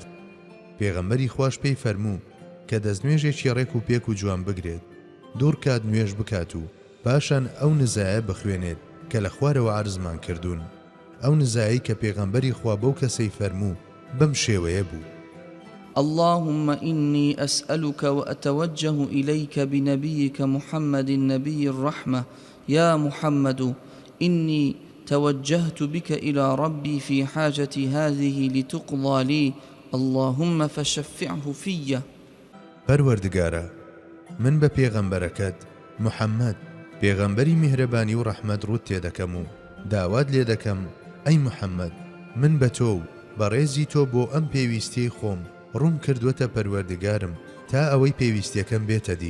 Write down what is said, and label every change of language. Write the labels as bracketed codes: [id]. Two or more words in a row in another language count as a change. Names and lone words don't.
[ckb] پێغەمبەری خوش پێی فەرموو کە دەستنوێژێکی ڕێک و پێک و جوان بگرێت، دوور کات نوێژ بکات و پاشان ئەو نزایە بخوێنێت کە لە خوارەوە عەرزمان کردوون. ئەو نزایی کە پێغەمبەری خوا بەو کەسەی فەرموو بەم شێوەیە بوو: [ar] اللهم إني أسألك وأتوجه إليك بنبيك محمد النبي الرحمة يا محمد إني توجهت بك إلى ربي في حاجتي هذه لتقضى لي اللهم فشفعه في. [ckb] پەروەردگارە، من بە پێغەمبەرەکەت محەممەد پێغەمبەری میهرەبانی و ڕەحمەت ڕوت تێدەکەم و داوات لێ دەکەم ئەی محەممەد من بە تۆ و بەڕێزی تۆ بۆ ئەم پێویستیەی خۆم ڕوون کردووەتە پەروەردگارم تا ئەوەی پێویستیەکەم بێتە دی.